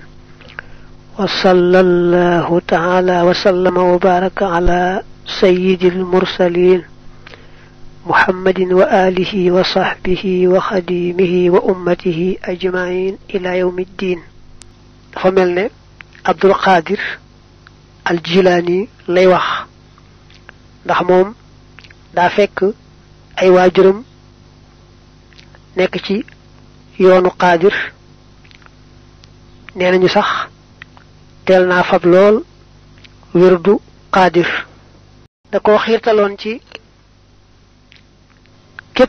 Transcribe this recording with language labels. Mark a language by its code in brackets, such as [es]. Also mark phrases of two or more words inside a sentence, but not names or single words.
[ar] وصلى الله تعالى وسلم وبارك على سيد المرسلين محمد وآله وصحبه وخديمه وأمته أجمعين إلى يوم الدين. فملنا عبد القادر الجيلاني [wo] lay wax ndax mom da fekk ay waajuram nekk ci yoonu qaadir nee nañu sax teel naa fab lool wirdu qaadir da ko xiirtaloon ci képp